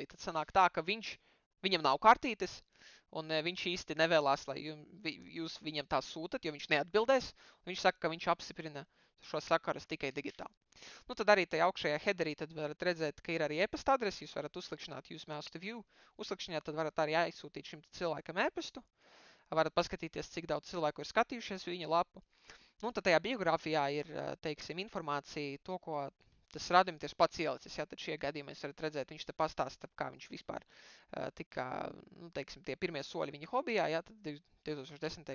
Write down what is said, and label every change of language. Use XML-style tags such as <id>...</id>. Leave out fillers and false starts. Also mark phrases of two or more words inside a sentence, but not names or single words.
<lv>Tad sanāk tā, ka viņam nav kartītes un viņš īsti nevēlās, lai jūs viņam tās sūtat, jo viņš neatbildēs. Viņš saka, ka viņš apstiprina šo sakarus tikai digitāli. Tad arī tajā augšējā headerī tad varat redzēt, ka ir arī e-pasta adrese, jūs varat uzklikšķināt</lv> <en>use mouse to view,</en> <lv>uzklikšķināt, tad varat arī aizsūtīt šim cilvēkam e-pastu, varat paskatīties, cik daudz cilvēku ir skatījušies viņa lapu. Tad tajā biogrāfijā ir, teiksim, informācija to, ko tas rādījums pats ielicis, ja, tad šie gadījumi mēs varat redzēt, viņš te pastāsta, kā viņš vispār tika, teiksim, tie pirmie soļi viņa hobijā, ja, tad 2010.</lv>